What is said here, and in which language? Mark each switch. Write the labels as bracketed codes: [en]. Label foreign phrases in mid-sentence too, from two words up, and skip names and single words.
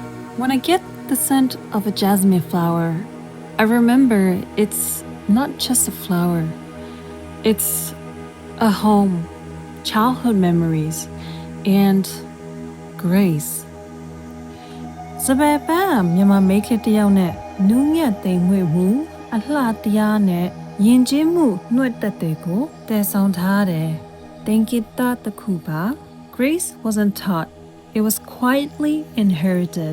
[en] When I get the scent of a jasmine flower, I remember it's not just a flower. It's a home, childhood memories, and grace. [my] စပယ်ပန်းမြန်မာမိတ်ကလေးတစ်ယောက်နဲ့နူးညံ့သိမ်မွေ့မှုအလှတရားနဲ့ယဉ်ကျေးမှုနှွတ်သက်တွေကိုတည်ဆောင်ထားတယ်။သင်္ကေတတစ်ခုပါ [en] Grace wasn't taught. It was quietly inherited.